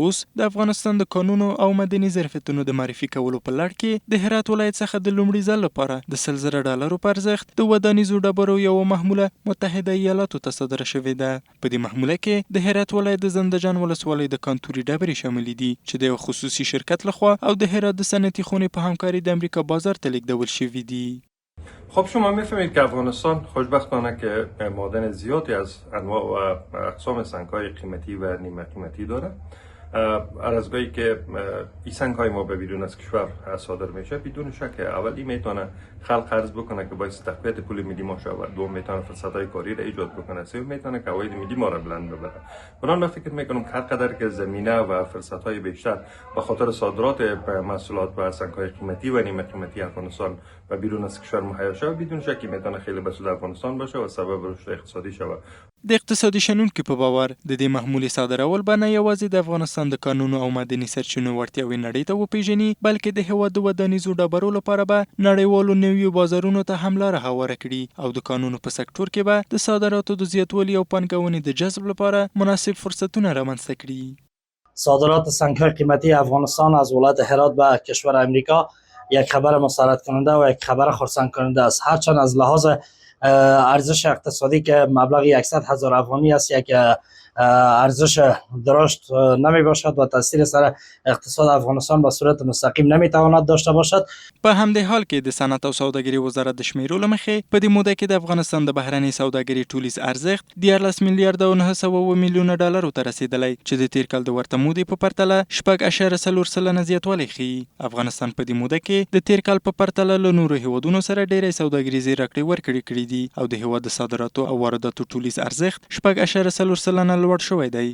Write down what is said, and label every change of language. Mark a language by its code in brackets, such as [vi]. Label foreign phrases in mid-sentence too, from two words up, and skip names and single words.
[ps] اوس د افغانستان د قانونو او مدني ظرفیتونو د معرفي کولو په لړ کې د هرات ولایت څخه د لومړي ځل لپاره د $100,000 په ارزښت د ودانیزو ډبرو یوه محموله متحده ایالاتو ته صادره شوې ده. په دې محموله کې د هرات ولایت د زنده‌جان ولسوالۍ د کانتوري ډبرې شاملې دي چې د یو خصوصي شرکت لخوا او د هرات د صنعتي خونې په همکاری د امریکا بازار ته لیږدول شوي دي. [fa] خب شما میفهمید که افغانستان خوشبختانه که معادن زیادی از انواع و اقسام سنگ‌های قیمتی و نیمه قیمتی داره. هر از گاهی که این سنگ‌های ما به بیرون از کشور صادر میشه بدون شک اولی میتونه خلق قرض بکنه که باعث تقویت پول ملی ما شود، دوم میتونه فرصت‌های کاری را ایجاد بکنه، سوم میتونه که عواید ملی ما را بلند ببره. بنابراین من فکر میکنم هر قدر که زمینه و فرصت‌های بیشتر به خاطر صادرات محصولات و سنگ‌های قیمتی و نیمه قیمتی افغانستان و بیرون از کشور مهیا شود بدون شک میتونه خیلی به سود افغانستان باشه و سبب رشد اقتصادی شود. [ps] د اقتصادي شنونکو په باور د دې محمولې صادرول به نه یوازې د افغانستان د قانونو او مدني سرچینو وړتیاوې نړۍ ته وپیژني، بلکې د هیواد د ودانیزو ډبرو لپاره به نړیوالو نویو بازارونو ته هم لاره هواره کړي او د قانونو په سکتور کې به د صادراتو د زیاتوالي او پانګونې د جذب لپاره مناسب فرصتونه رامنځته کړي. [fa] صادرات سنگ‌های قیمتی افغانستان از ولایت هرات به کشور امریکا یک خبر مسرت کننده و یک خبر خرسند کننده است. هرچند از لحاظ ارزش اقتصادی که مبلغ 100,000 افغانی است یک ارزش درشت نمی باشد و تاثیر سر اقتصاد افغانستان به صورت مستقیم نمی تواند داشته باشد. [ps] په همدې حال کې د صنعت او سوداګرۍ وزارت د شمیرو له مخې په دې موده کې د افغانستان د بهرنۍ سوداګرۍ ټولیز ارزښت $14 میلیارده او 900 میلیونه ډالرو ته رسیدلی چې د تیر کال د ورته مودې په پرتله 4.4% زیاتوالی ښیي. افغانستان په دې موده کې د تیر کال په پرتله له نورو هیوادونو سره ډېرې سوداګریزې راکړې ورکړې کړې دي او د هیواد د صادراتو او وارداتو ټولیز ارزښت 4.4% لوړ شوی دی.